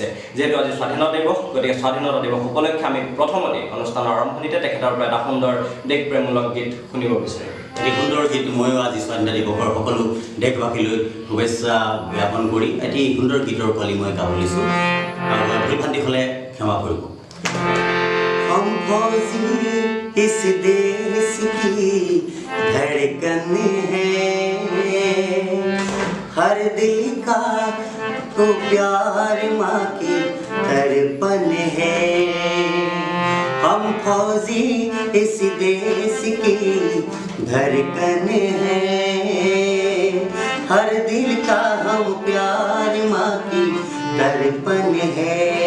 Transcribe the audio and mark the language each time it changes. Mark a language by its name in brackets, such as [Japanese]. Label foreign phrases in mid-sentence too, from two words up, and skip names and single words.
[Assamese] যিহেতু আজি স্বাধীনতা দিৱস, গতিকে স্বাধীনতা দিৱস উপলক্ষে আমি প্ৰথমতে অনুষ্ঠানৰ আৰম্ভণিতে তেখেতৰ পৰা এটা সুন্দৰ দেশপ্ৰেমমূলক গীত শুনিব বিচাৰিম। এটি সুন্দৰ গীত ময়ো আজি স্বাধীনতা দিৱসৰ সকলো দেশবাসীলৈ শুভেচ্ছা জ্ঞাপন কৰি এটি সুন্দৰ গীতৰ পালি মই গাব লৈছোঁ। ভুল ভ্ৰান্তি হ'লে ক্ষমা কৰিব। [Hindi] हम फौजी इस देश की धड़कन है, हर दिल का तो प्यार माँ की तड़पन है। हम फौजी इस देश की धड़कन है, हर दिल का हम प्यार माँ की तड़पन है।